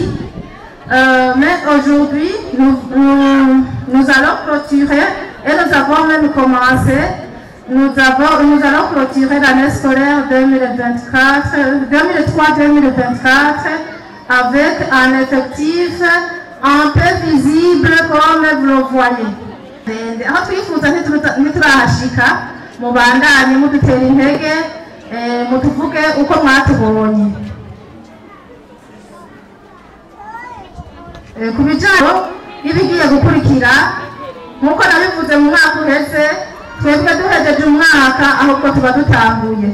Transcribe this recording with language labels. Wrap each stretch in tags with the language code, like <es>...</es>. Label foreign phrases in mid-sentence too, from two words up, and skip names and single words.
<fr>Mais aujourd'hui, nous allons clôturer, et nous avons même commencé, nous allons clôturer l'année scolaire 2023-2024 avec un effectif un peu visible comme vous le voyez.</fr> <rn>Aho twifuza ntiturahashika, mubandanye mudutera intege, mutuvuge uko mwatubonye. Ku bijyanye n'ibigiye gukurikira, nk'uko nabivuze mu mwaka uheze, twebwe duhejeje umwaka ahubwo tuba dutanguye.</rn>